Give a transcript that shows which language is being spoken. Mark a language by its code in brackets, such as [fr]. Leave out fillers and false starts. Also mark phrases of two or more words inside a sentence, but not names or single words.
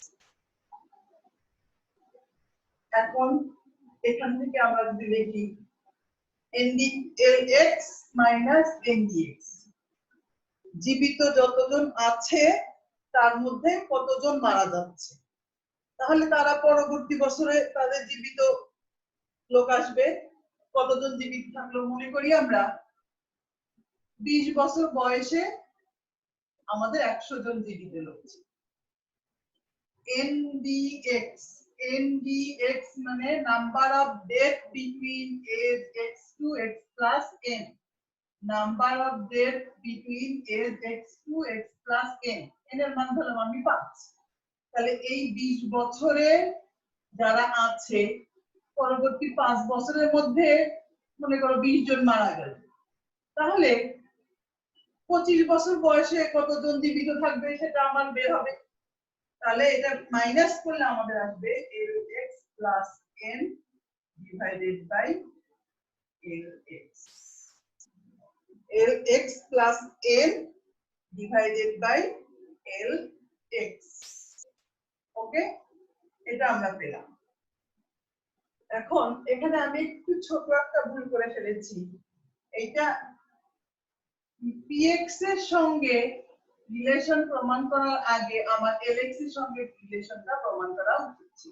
[bn] এখন এখান থেকে আমরা যদি লিখি lx মাইনাস ndx, জীবিত যতজন আছে তার মধ্যে কতজন মারা যাচ্ছে, তাহলে তারা পরবর্তী বছরে তাদের জীবিত লোক আসবে। কতজন জীবিত থাকলো, মনে করি আমরা 20 বছর বয়সে আমাদের 100 জন জীবিত লোক। [en] ndx মানে number of death between age x to x plus n, number of death between age x to x plus n, [bn] n এর মান ধরলাম আমি 5। তাহলে এই 20 বছরে যারা আছে পরবর্তী 5 বছরের মধ্যে মনে করো 20 জন মারা গেল, তাহলে 25 বছর বয়সে কতজন জীবিত থাকবে সেটা আমার বের হবে। তাহলে এটা মাইনাস করলে আমাদের আসবে [en] lx plus n divided by lx, lx plus n divided by lx। [bn] ওকে, এটা আমরা পেলাম। এখন এখানে আমি একটু ছোট একটা ভুল করে ফেলেছি, এইটা px এর সঙ্গে রিলেশন প্রমাণ করার আগে আমার lx এর সঙ্গে রিলেশনটা প্রমাণ করা উচিত ছিল।